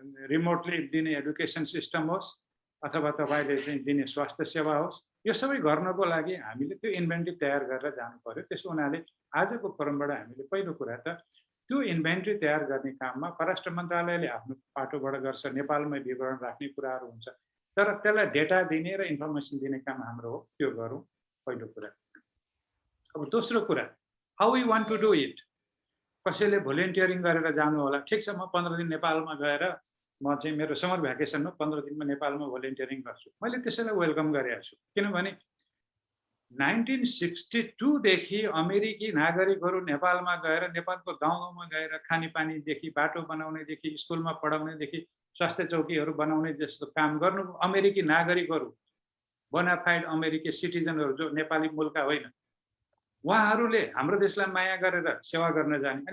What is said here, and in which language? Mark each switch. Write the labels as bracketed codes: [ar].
[ne] Remotely दिने education system होस् अथवा तपाईँले चाहिँ दिने स्वास्थ्य सेवा होस्, यो सबै गर्नको लागि हामीले त्यो इन्भेन्ट्री तयार गरेर जानु पर्यो। त्यसो हुनाले आजको फोरमबाट हामीले पहिलो कुरा त त्यो इन्भेन्ट्री तयार गर्ने काममा परराष्ट्र मन्त्रालयले आफ्नो पाटोबाट गर्छ, नेपालमै विवरण राख्ने कुराहरू हुन्छ, तर त्यसलाई डेटा दिने र इन्फर्मेसन दिने काम हाम्रो हो, त्यो गरौँ पहिलो कुरा। अब दोस्रो कुरा, [en] How we want to do it. [ne] कसैले भोलिन्टियरिङ गरेर जानु होला, ठिक छ, म 15 दिन नेपालमा गएर म चाहिँ मेरो समर भ्याकेसनमा 15 दिनमा नेपालमा भोलिन्टियरिङ गर्छु। मैले त्यसैलाई वेलकम गरेको छु, किनभने 1962 देखि अमेरिकी नागरिकहरू नेपालमा गएर नेपालको गाउँमा गएर खानेपानीदेखि बाटो बनाउनेदेखि स्कुलमा पढाउनेदेखि स्वास्थ्य चौकीहरू बनाउने जस्तो काम गर्नु अमेरिकी नागरिकहरू, बोनाफाइड अमेरिकी सिटिजनहरू जो नेपाली मूलका होइन, उहाँहरूले हाम्रो देशलाई माया गरेर सेवा गर्न जाने।